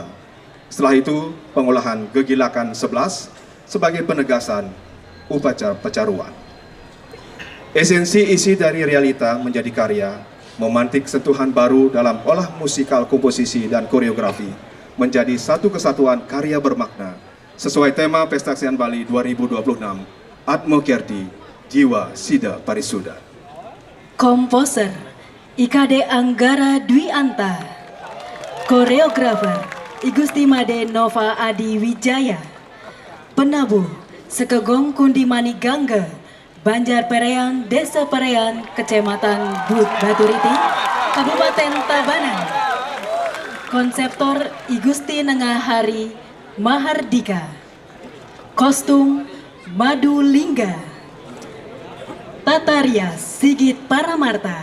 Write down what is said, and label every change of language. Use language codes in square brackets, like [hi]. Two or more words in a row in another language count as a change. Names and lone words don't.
[id] Setelah itu, pengolahan gegilakan 11 sebagai penegasan upacara pecaruan. Esensi isi dari realita menjadi karya, memantik sentuhan baru dalam olah musikal komposisi dan koreografi, menjadi satu kesatuan karya bermakna, sesuai tema Pesta Kesenian Bali 2026, Atma Kerti, Jiwa Sida Parisuda. Komposer IKD Anggara Dwi Anta, koreografer Igusti Made Nova Adi Wijaya, penabuh Sekaa Gong Kundi Manik Gangga, Banjar Perean, Desa Perean, Kecamatan Baturiti, Kabupaten Tabanan, konseptor Igusti Nengah Hari Mahardika, kostum Madu Lingga, Tata Rias Sigit Paramarta.